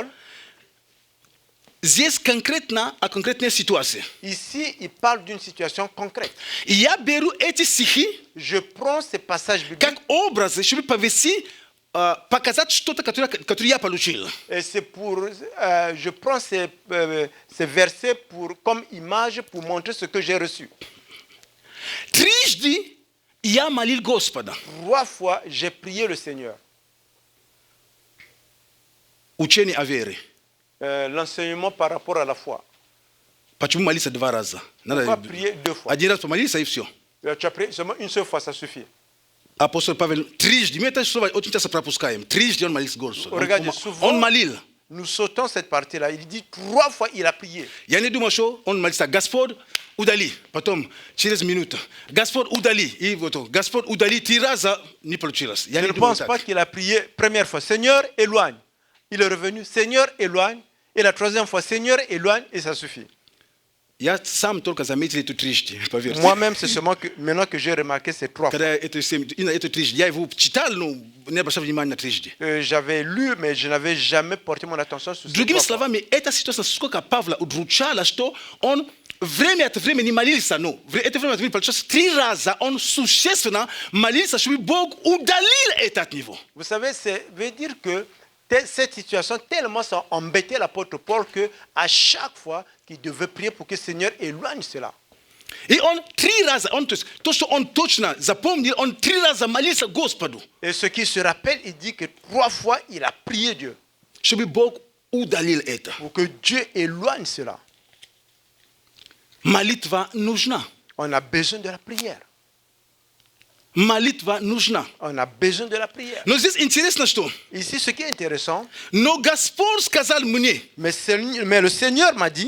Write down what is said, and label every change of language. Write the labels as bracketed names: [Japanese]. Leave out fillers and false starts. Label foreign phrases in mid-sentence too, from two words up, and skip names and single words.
[Russian] здесь конкретно о конкретной ситуации. [French] ici, il parle d'une situation concrète. [Russian] И я беру эти стихи [French] Je prends ces passages bibliques [Russian] как образы, чтобы повести, показать что-то, которое я получил. [French] et c'est pour, je prends ces versets comme image pour montrer ce que j'ai reçu. [Russian] Трижды я молил Господа. [French] 3 fois, j'ai prié le Seigneur. [Russian] Учение о вере. [French] L'enseignement par rapport à la foi. [Russian] Почему молиться 2 раза? [French] Pourquoi prier 2 fois? [Russian] 1 раз помолился и все. [French] Tu as prié seulement une seule fois, ça suffit. [Russian] Апостол Павел трижды, мы это слово очень часто пропускаем. Трижды он молился Господу. [French] Regardez, souvent, [Russian] Он молил. [French] nous sautons cette partie-là. Il dit 3 fois, il a prié. [Russian] Я не думаю, что он молится: Господь, удали. Потом, через минуту: Господь, удали. И вот, Господь, удали 3 раза, не получилось. Я [French] Je [Russian] не [French] ne [Russian] думаю [French] pense [Russian] так. [French] pas qu'il a prié première fois, Seigneur, éloigne. Il est revenu, Seigneur, éloigne. Et la 3e fois, Seigneur, éloigne, et ça suffit. [Russian] Я сам только заметил эту трижды, поверьте. [French] Moi-même, c'est seulement maintenant que j'ai remarqué ces 3 fois. [Russian] Когда эту трижды, я его читал, но не обращал внимания на трижды. [French] J'avais lu, mais je n'avais jamais porté mon attention sur ces [Russian] Другими [French] 3 fois. [Russian] словами, эта ситуация сколько Павла удручала, что он время от времени молился, но это время от времени получилось 3 раза, он существенно молился, чтобы Бог удалил это от него. [French] Vous savez, ça veut dire que cette situation tellement ça embêtait l'apôtre Paul qu'à chaque fois qu'il devait prier pour que le Seigneur éloigne cela. [Russian] И он 3 раза, то, что он точно запомнил, он 3 раза молился Господу, [French] Et ce qui se rappelle, il dit que 3 fois il a prié Dieu [Russian] чтобы Бог удалил это. [French] pour que Dieu éloigne cela. [Russian] Молитва нужна. [French] On a besoin de la prière. [Russian] Молитва нужна. [French] On a besoin de la prière. [Russian] Но здесь интересно, что [French] Ici, ce qui est intéressant, [Russian] но Господь сказал мне, [French] mais le Seigneur m'a dit,